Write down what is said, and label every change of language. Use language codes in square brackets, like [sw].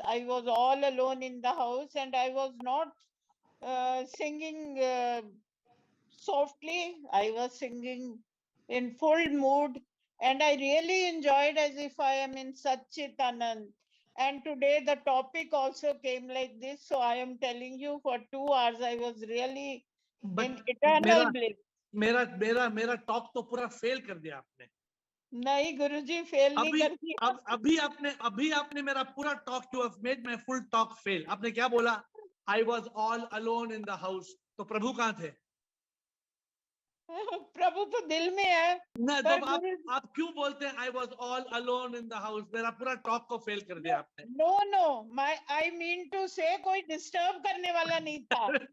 [en] I was all alone in the house and I was not singing softly. I was singing in full mood And I really enjoyed as if I am in Satchit Anand. And today the topic also came like this. So I am telling you, for 2 hours I was really in But eternal bliss. [hi] मेरा talk तो पूरा fail कर दिया आपने. नहीं गुरुजी, fail नहीं कर दिया. अभी आपने मेरा पूरा talk, [en] You have made my full talk fail. [hi] आपने क्या बोला? [en] I was all alone in the house. [hi] तो प्रभु कहाँ थे? प्रभु तो दिल में है. ना, तो आप क्यों बोलते हैं [en] I was all alone in the house? [hi] मेरा पूरा टॉक को फेल कर दिया आपने. [en] No, I mean to say [hi] कोई डिस्टर्ब करने वाला नहीं था.